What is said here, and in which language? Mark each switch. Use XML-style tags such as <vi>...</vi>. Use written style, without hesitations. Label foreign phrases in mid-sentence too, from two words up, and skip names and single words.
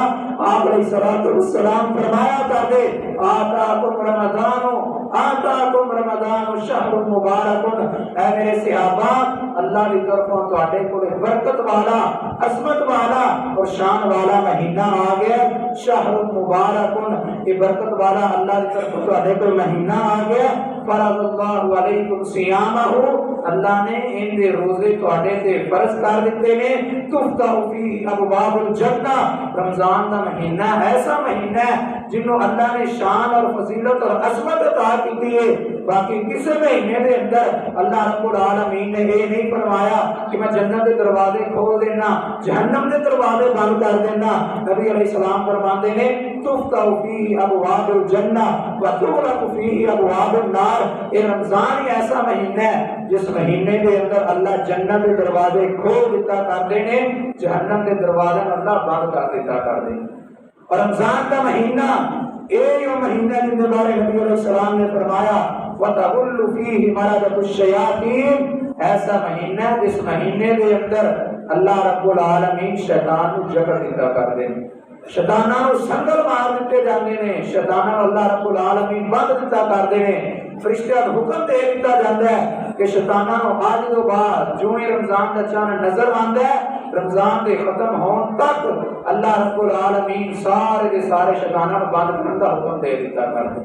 <ur>آپ</ur> <ar>علیہ الصلوۃ والسلام</ar> <ur>فرمایا کرتے</ur> <ar>آتاکم رمضان شہر مبارک,</ar> <ur>اے میرے صحابہ اللہ کی طرفوں</ur> <pa>تواڈے کول</pa> <ur>برکت والا, عظمت والا اور شان والا مہینہ آ گیا.</ur> <ar>شہر مبارک,</ar> <ur>یہ برکت والا اللہ کی طرفوں</ur> <pa>تواڈے کول</pa> <ur>مہینہ آ گیا.</ur> <ar>فرض اللہ علیکم صیامہ,</ar> <pa>اللہ نے ان دے روزے تواڈے تے فرض کر دیتے نے.</pa> <ar>تفتح فی ابواب الجنہ,</ar> <ur>رمضان کا مہینہ ایسا مہینہ ہے جنوں اللہ نے شان اور فضیلت اور عظمت عطا کی ہے. باقی کسی مہینے</ur> <pa>دے اندر</pa> <ur>اللہ رب العالمین نے یہ نہیں فرمایا کہ میں جنت کے دروازے کھول دینا, جہنم کے دروازے بند کر دینا. نبی</ur> <ar>علیہ السلام</ar> <ur>فرماتے ہیں</ur> <ar>تفتح فی ابواب الجنہ وتغلق فی ابواب النار.</ar> <ur>یہ رمضان ہی ایسا مہینہ ہے جس مہینے کے اندر اللہ جنت کے دروازے کھول دیتا کرتے ہیں, جہنم کے دروازے اللہ بند کر دیتا کرتے. اور رمضان کا مہینہ یہ مہینہ جن کے بارے نبی</ur> <ar>علیہ السلام</ar> <ur>نے فرمایا</ur> <ar>وَتَغُلُّ فِيهِ مَرَدَةُ الشَّيَاطِينِ,</ar> <pa>ایسا مہینہ جس مہینے کے اندر اللہ رب العالمین شیطان کو جکڑ دیتا کر دے, شیطاناں کو سنگل مار دیتے جاندے نے, شیطاناں اللہ رب العالمین بند دیتا کر دے نے.</pa> <ur>فرشتیاں کو حکم دے دیتا جاتا ہے کہ شیطاناں کو آج تو بعد جو ہی رمضان کا چاند نظر آتا ہے رمضان کے ختم ہون تک اللہ رب العالمین سارے کے سارے شیطاناں کو بند کرنے کا حکم دے دیتا کر دے.</ur>